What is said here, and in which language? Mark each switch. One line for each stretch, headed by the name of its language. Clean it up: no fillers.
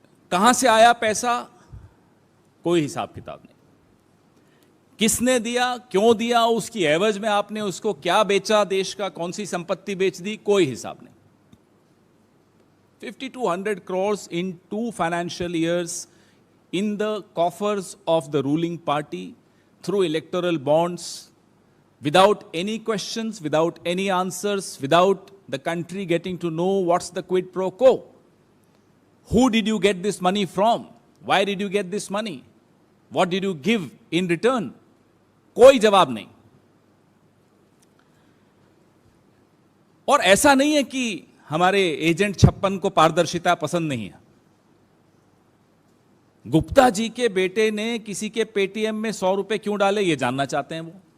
Hindi: कहां से आया पैसा? कोई हिसाब किताब नहीं। किसने दिया, क्यों दिया, उसकी एवज में आपने उसको क्या बेचा, देश का कौन सी संपत्ति बेच दी, कोई हिसाब नहीं।
English: 50 to 100 crores in 2 financial years in the coffers of the ruling party through electoral bonds, without any questions, without any answers, without the country getting to know what's the quid pro quo. Who did you get this money from? Why did you get this money? What did you give in return?
Hindi: कोई जवाब नहीं। और ऐसा नहीं है कि हमारे agent 56 को पारदर्शिता पसंद नहीं है। गुप्ता जी के बेटे ने किसी के पेटीएम में 100 रुपए क्यों डाले, ये जानना चाहते हैं वो।